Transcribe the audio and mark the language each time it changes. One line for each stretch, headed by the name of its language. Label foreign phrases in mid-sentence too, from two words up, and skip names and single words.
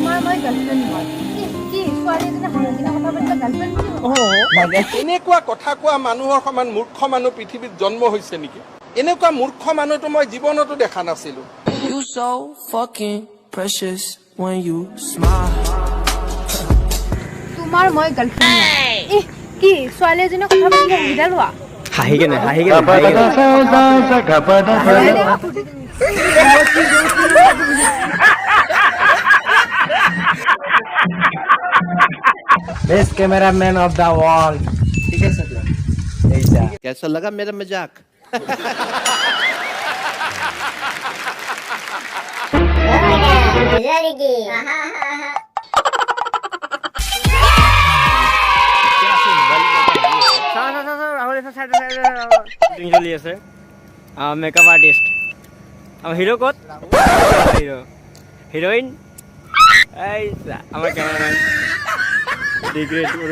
Assamese: মই গাৰ্লফ্ৰেণ্ড হয় কি ছোৱালী এজনী হাঁহি কিনে কথা পাতিলে গাৰ্লফ্ৰেণ্ড বুলি এনেকুৱা কথা কোৱা মানুহৰ সমান মূৰ্খ মানুহ পৃথিৱীত জন্ম হৈছে নেকি? এনেকুৱা মূৰ্খ মানুহটো মই জীৱনতো দেখা নাছিলো।
English: You so fucking precious when you smile.
Assamese: তোমাৰ মই গাৰ্লফ্ৰেণ্ড কি ছোৱালী এজনী কথা পাতিলে সুবিধা লোৱা হাঁহি কেনে
English: Best cameraman of the world.
Hindi: ठीक है सर, ऐसा कैसा लगा मेरा मजाक?
Assamese: চলি আছে
English: makeup artist
Assamese: হিৰো ক'ত
English: hero heroine
Assamese: এই আমাৰ কেমেৰামেন ডিগ্ৰেড